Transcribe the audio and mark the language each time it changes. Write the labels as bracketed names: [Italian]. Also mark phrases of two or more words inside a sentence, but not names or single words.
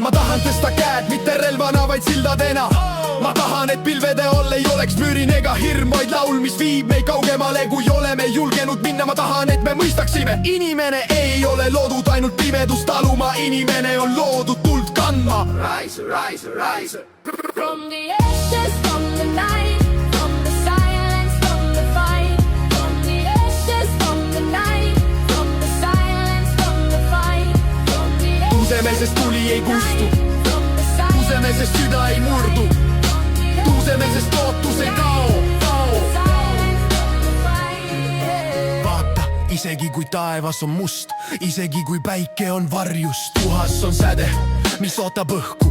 [Estonian] Ma tahan tõsta käed, mitte relvana, vaid sildadena. Ma tahan, et pilvede all ei oleks müürin ega hirm, vaid laul, mis viib meid kaugemale, kui oleme julgenud minna. Ma tahan, et me mõistaksime, inimene ei ole loodud ainult pimedust taluma. Inimene on loodud tuld kandma. [English] Rise, rise, rise. From the ashes, from the night, from the silence, from the fight. From the ashes, from the night, from the silence, from the fight. [Estonian] Tuuseme, sest tuli ei kustu. Tuuseme, sest süda ei murdu. Tuuseme, sest lootus ei kao. Vaata, isegi kui taevas on must, isegi kui päike on varjus, tuhas on säde, mis ootab õhku.